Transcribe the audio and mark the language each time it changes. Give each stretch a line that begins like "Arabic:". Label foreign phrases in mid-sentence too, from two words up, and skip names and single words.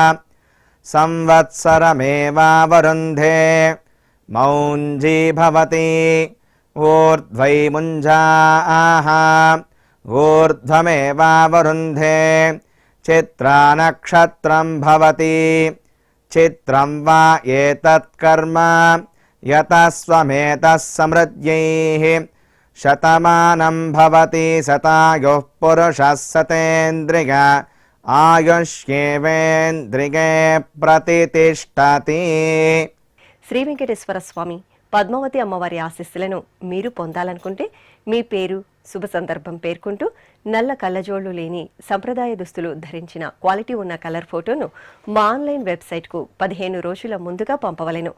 Sanskrit: संवत्सरमेवावरुन्धे मौञ्जी भवति ऊर्ध्वै मुञ्जाः ऊर्ध्वमेवावरुन्धे चित्रा नक्षत्रं भवति चित्रं वा एतत् कर्म यतस्वमेतः समृद्ध्यैः शतमानं भवति शतायुः पुरुषः शतेन्द्रिय आयुष्येवेन्द्रिये प्रतितिष्ठति.
Telugu: శ్రీ వెంకటేశ్వర స్వామి పద్మావతి అమ్మవారి ఆశీస్సులను మీరు పొందాలనుకుంటే మీ పేరు, శుభ సందర్భం పేర్కొంటూ నల్ల కళ్ళజోళ్లు లేని సంప్రదాయ దుస్తులు ధరించిన క్వాలిటీ ఉన్న
English: colour photo
Telugu: మా
English: online website
Telugu: 15 రోజుల ముందుగా పంపవలెను.